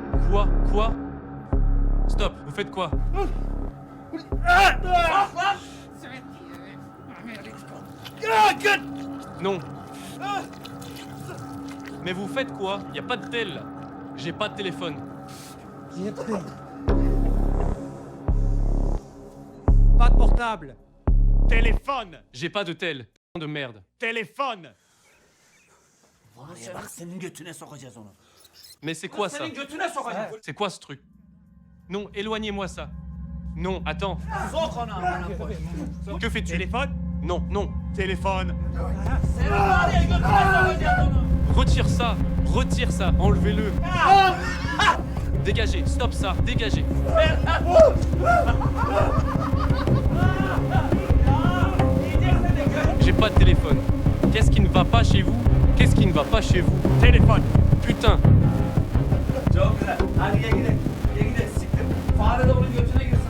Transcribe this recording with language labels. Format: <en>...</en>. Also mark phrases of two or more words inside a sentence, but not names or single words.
<fr>Quoi? Stop, vous faites quoi? Non. Mais vous faites quoi? Y a pas de tel là. J'ai pas de téléphone. Pas de portable. Téléphone! J'ai pas de tel. De merde. Téléphone!</fr> <tr>Var ya bak senin götüne sokacağız onu.</tr> <fr>Mais c'est quoi ça?</fr> <tr>Senin götüne sokacağız.</tr> <fr>C'est quoi ce truc? Non, éloignez-moi ça. Non, attends.</fr> <tr>Sok onu amına koyayım.</tr> <fr>Que fais-tu? Téléphone? Non. Téléphone!</fr> <tr>Senin var ya götüne sokacağız onu.</tr> <fr>Retire ça, enlevez-le. Dégagez, stop ça, dégagez. J'ai pas de téléphone. Qu'est-ce qui ne va pas chez vous? Qu'est-ce qui ne va pas chez vous? Téléphone! Putain.</fr> <tr>Çok güzel. Hadi gel gidelim. Gel gidelim. Siktir. Fare de onun götüne girsin.</tr>